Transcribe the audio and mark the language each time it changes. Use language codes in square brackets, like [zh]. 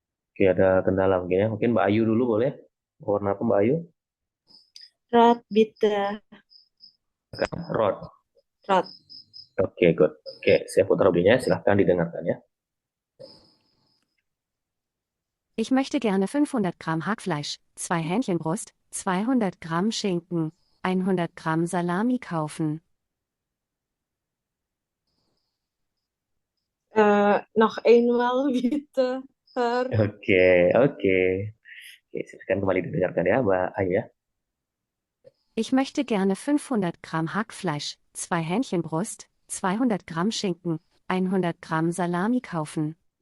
[id] Oke, ada kendala mungkin ya. Mungkin Mbak Ayu dulu boleh? Warna apa Mbak Ayu? [de] Rot, bitte. Rot. Rot. [en] Oke, good. [id] Oke, saya putar audionya. Silahkan didengarkan ya. [de] Ich möchte gerne 500 Gramm Hackfleisch, 2 Hähnchenbrust, 200 Gramm Schinken, 100 Gramm Salami kaufen. Noch einmal bitte, Herr. [id] Oke. Silahkan kembali didengarkan ya, Mbak Ayu ya. [de] Ich möchte gerne 500 Gramm Hackfleisch, 2 Hähnchenbrust, 200 Gramm Schinken, 100 Gramm Salami kaufen.